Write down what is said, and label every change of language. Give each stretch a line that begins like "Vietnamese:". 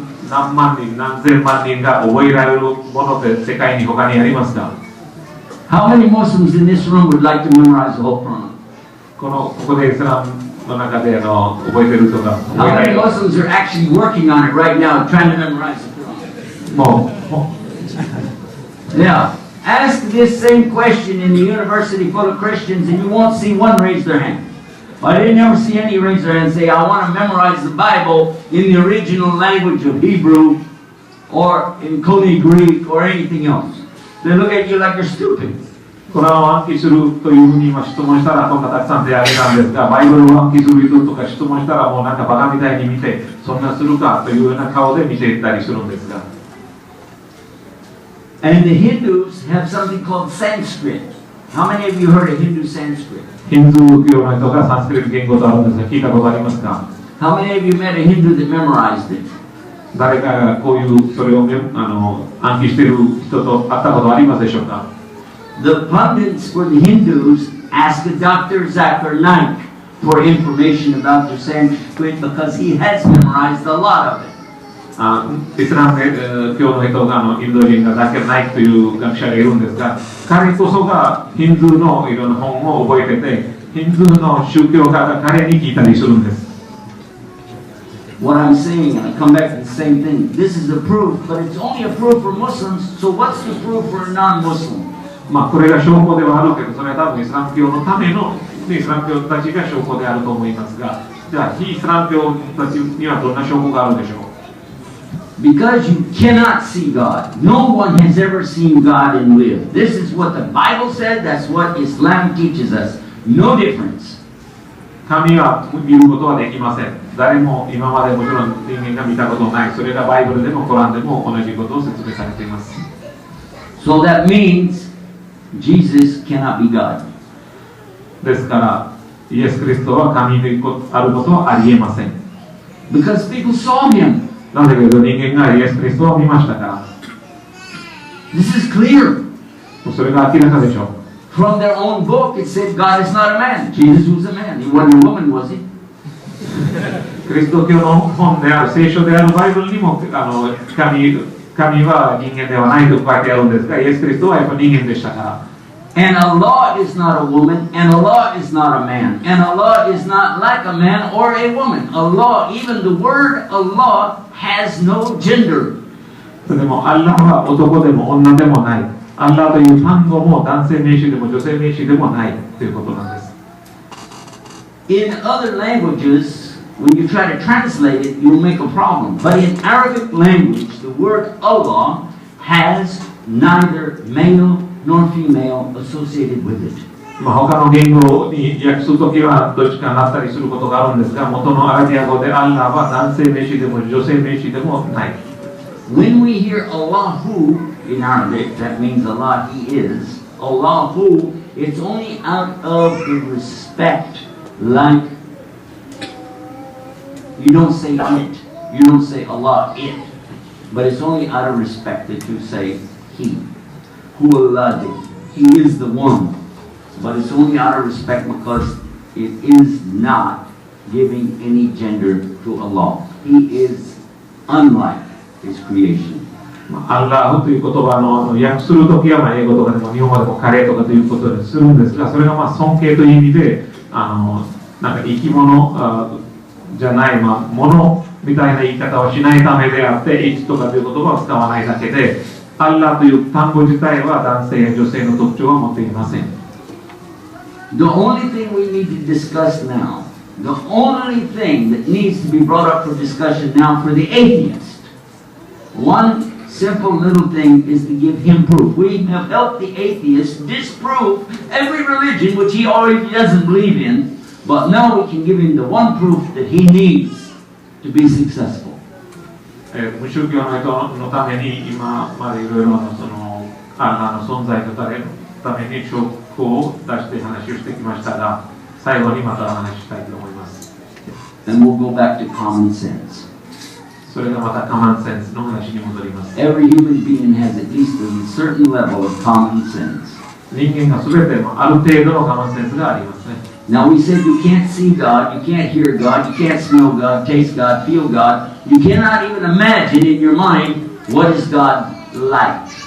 Japanese: 何万人、何千万人が覚えられるものって世界に他にありますか？
English: How many Muslims in this room would like to memorize the whole Quran?
Japanese: ここでイスラムの中で覚えてる人が
English: How many Muslims are actually working on it right now, trying to memorize the Quran? もう Yeah. Ask this same question in the university full of Christians and you won't see one raise their hand. I didn't ever see any raise their hand and say, I want to memorize the Bible in the original language of Hebrew or in Koine Greek or anything else. They look at you like you're stupid.
Japanese: コランを暗記するというふうに今質問したらこんなたくさん手を挙げたんですが、バイブルを暗記する人とか質問したらもうなんかバカみたいに見て、そんなするかというような顔で見ていたりするんですが。
English: And the Hindus have something called Sanskrit. How many of you heard of Hindu Sanskrit?
Japanese: ヒンドゥー教の人がサンスクリット言語とあるんですが、聞いたことありますか？
English: How many of you met a Hindu that memorized it?
Japanese: 誰かがこういうそれを暗記している人と会ったことありますでしょうか？
English: The pundits for the Hindus ask Dr. Zakir Naik for information about their Sanskrit because he has memorized a lot of it.
Japanese: イスラム教の人がインド人がザキル・ナイクという学者がいるんですが、彼こそがヒンドゥーのいろんな本を覚えてて、ヒンドゥーの宗教家が彼に聞いたりするんです。
English: What I'm saying, and I come back to the same thing, this is a proof, but it's only a proof for Muslims, so what's the proof for a non-Muslim?
Japanese: まあこれが証拠ではあるけど、それは多分イスラム教のためのイスラム教たちが証拠であると思いますが、じゃあ非イスラム教たちにはどんな証拠があるでしょう？
English: Because you cannot see God. No one has ever seen God and lived. This is what the Bible said, that's what Islam teaches us. No difference.
Japanese: 神は見ることはできません。誰も今までもちろん人間が見たことない。それがバイブルでもコランでも同じことを説明されています。
English: So that means Jesus cannot be God.
Japanese: ですから、イエス・キリストは神であることはありえません。
English: Because people saw him.
Japanese: なぜかというと人間がイエス・キリストを見ましたから。
English: This is clear.
Japanese: それが明らかでしょう。
English: From their own book, it said God is not a man. Jesus was a man. He wasn't a woman, was he?
Japanese: キリスト教の本である聖書であるバイブルにも神は人間ではないと書いてあるんですが、イエス・キリストはやっぱり人間でしたから。
English: And Allah is not a woman, and Allah is not a man, and Allah is not like a man or a woman. Allah, even the word Allah, has no gender.
Japanese: でも、アッラーは男でも女でもない。アッラーという単語も男性名詞でも女性名詞でもないということなんです。
English: In other languages, when you try to translate it, you'll make a problem. But in Arabic language, the word Allah has neither male nor female associated with it.
Japanese: 他の言語に訳するときはどっちかになったりすることがあるんですが、元のアラビア語でアッラーは男性名詞でも女性名詞でもない。
English: When we hear Allahu in Arabic, that means Allah, He is. Allahu, it's only out of the respect, like you don't say it, you don't say Allah, it, but it's only out of respect that you say He. Who Allah did. He is the one. But it's only out of respect because it is not giving any gender to Allah. He is unlike His creation.
Japanese: アッラーという言葉の訳するときは英語とかでも日本語でもカレーとかということでするんですが、それが尊敬という意味でなんか生き物じゃない、ものみたいな言い方をしないためであって、いつとかという言葉を使わないだけで、アッラーという単語自体は男性や女性の特徴は持っていません。
English: The only thing we need to discuss now, the only thing that needs to be brought up for discussion now for the atheist, one simple little thing is to give him proof. We have helped the atheist disprove every religion which he already doesn't believe in, but now we can give him the one proof that he needs to be successful.
Japanese: 無宗教の人のために今までいろいろなそのアッラーの存在のために証拠を出して話をしてきましたが、最後にまた話したいと思います。
English: And we'll go back to common sense.
Japanese: それがまたカマンセンスの話に戻ります。
English: Every human being has at least a certain level of common sense.
Japanese: 人間がすべてのある程度のカマンセンスがありますね。
English: Now we said you can't see God, you can't hear God, you can't smell God, taste God, feel God. You cannot even imagine in your mind what is God like.